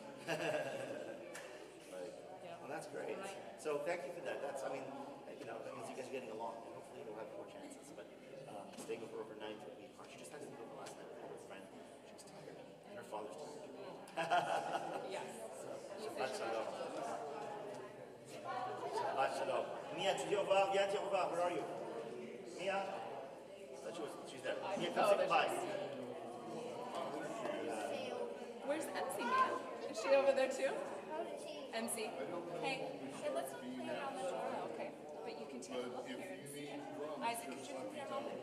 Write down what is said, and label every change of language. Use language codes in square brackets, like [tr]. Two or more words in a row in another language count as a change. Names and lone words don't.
[en] Well, that's great. So thank you for that. That's, I mean, you know, as you guys are getting along, and hopefully you'll have more chances. But staying over overnight would be hard. She just had to go last night with her friend. She was tired, and her father's tired. Yes. [he] שבת שלום. שבת שלום. [fr] Mia, tu dis au revoir. Viens, dis au revoir. [en] Where are you? Mia? She's there. Mia, come say goodbye. Where's MC, man? Is she over there too? MC. Hey, let's not play around the door. Okay. But you can take a look here and see it. Isaac, could you come here a moment?